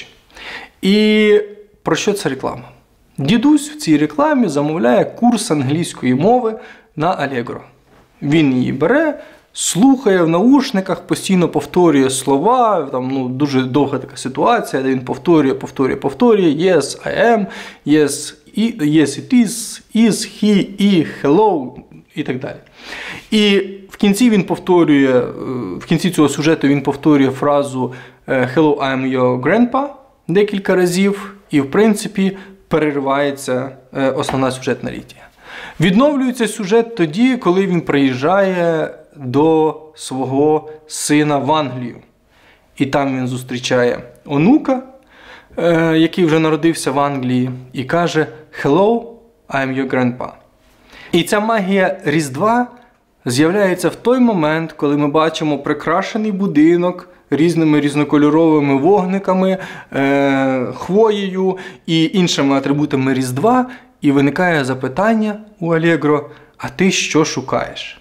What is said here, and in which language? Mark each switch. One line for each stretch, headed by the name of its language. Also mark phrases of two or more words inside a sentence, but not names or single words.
Ukrainian: І про що ця реклама? Дідусь в цій рекламі замовляє курс англійської мови на Allegro. Він її бере, слухає в наушниках, постійно повторює слова, там дуже довга така ситуація, де він повторює,
English: yes, I am, yes, yes it is, he,
Ukrainian: і hello і так далі. І в кінці цього сюжету він повторює фразу
English: hello, I am your grandpa
Ukrainian: декілька разів, і в принципі переривається основна сюжетна лінія. Відновлюється сюжет тоді, коли він приїжджає до свого сина в Англію. І там він зустрічає онука, який вже народився в Англії, і каже
English: «Hello, I am your grandpa».
Ukrainian: І ця магія Різдва з'являється в той момент, коли ми бачимо прикрашений будинок різними різнокольоровими вогниками, хвоєю і іншими атрибутами Різдва, і виникає запитання у Алегро: «А ти що шукаєш?»